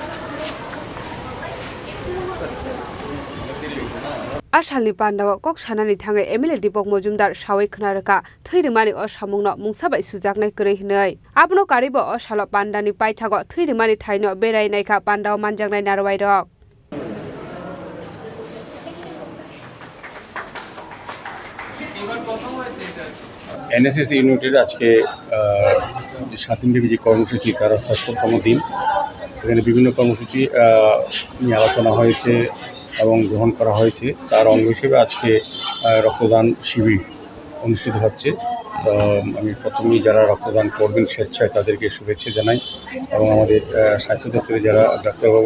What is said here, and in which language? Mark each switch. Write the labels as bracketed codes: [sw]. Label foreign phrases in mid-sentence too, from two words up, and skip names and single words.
[trp] Ashalni Panda kok sanani thangai MLA Deepak Majumdar sawai khonaraka Thwi Rwmani o samungno mungsabai sujaknai korei hinai abno karibo o salo Pandani paithago Thwi Rwmani thaino berainaikha Panda manjaknai narwai rok [bn] NSS ইউনিটের আজকে 7 দিনব্যাপী যে কর্মসূচি তার ৬০তম দিন এখানে বিভিন্ন কর্মসূচি নিয়ে আলোচনা হয়েছে এবং গ্রহণ করা হয়েছে তার অঙ্গ হিসেবে আজকে রক্তদান শিবির অনুষ্ঠিত হচ্ছে আমি প্রথমেই যারা রক্তদান করবেন স্বেচ্ছায় তাদেরকে শুভেচ্ছা জানাই এবং আমাদের স্বাস্থ্য দপ্তরে যারা ডাক্তারবাবু